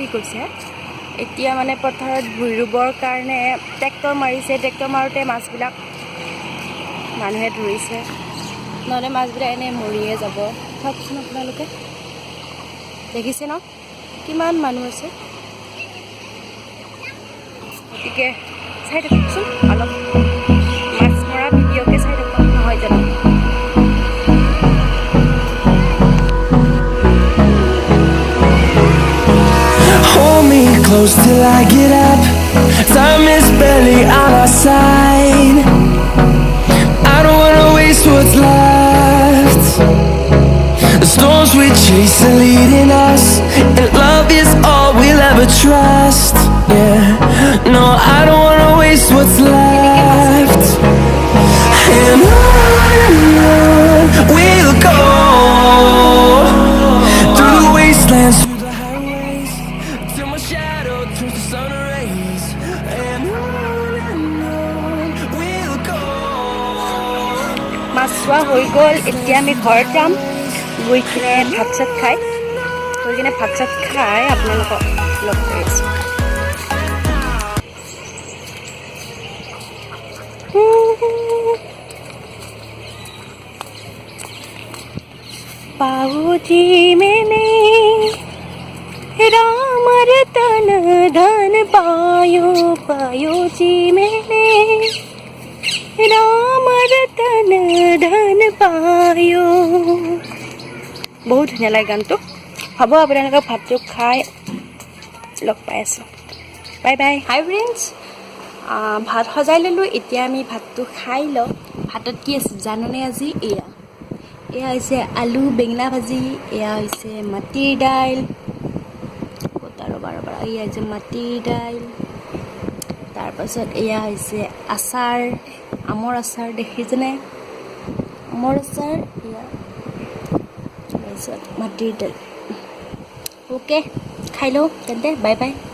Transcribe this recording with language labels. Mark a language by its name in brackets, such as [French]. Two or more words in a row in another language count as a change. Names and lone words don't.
[Assamese] গৈছে এতিয়া মানে পথাৰত ভুই ৰুবৰ কাৰণে ট্ৰেক্টৰ মাৰিছে ট্ৰেক্টৰ মাৰোঁতে মাছবিলাক মানুহে ধৰিছে নহ'লে মাছবিলাক এনেই মৰিয়ে যাব চাওকচোন আপোনালোকে দেখিছে ন কিমান মানুহ আছে গতিকে চাই থাককচোন অলপ মাছ মৰা ভিডিঅ'কে চাই থাকক নহয় জানো [English] Close till I get up. Time is barely on our side. I don't wanna waste what's left. The storms we chase are leading us, and love is all we'll ever trust. Yeah, no, I don't wanna waste what's left. And on we'll go through the wastelands. [Assamese] মাছ চোৱা হৈ গ'ল এতিয়া আমি ঘৰত যাম গৈ কিনে ভাত চাত খাই আপোনালোকক লগ কৰি আছোঁ [Hindi] बाबूजी मैंने राम रतन धन पायो पायो जी मैंने राम रतन धन पायो [Assamese] বহুত ধুনীয়া লাগে गानটো হ'ব আপোনালোকে ভাতটো খাই লগ পাই আছোঁ [English] bye bye hi friends [Assamese] ভাত সজাই ল'লোঁ এতিয়া আমি ভাতটো খাই লওঁ ভাতত কি আছে জাননে আজি এয়া হৈছে আলু বেঙেনা ভাজি এয়া হৈছে মাটিৰ দাইল ৰবা এয়া হৈছে মাটিৰ দাইল তাৰপাছত এয়া হৈছে আচাৰ আমৰ আচাৰ দেখিছেনে আমৰ আচাৰ এয়া তাৰপিছত মাটিৰ দাইল ওকে খাই লওঁ তেন্তে [English] bye bye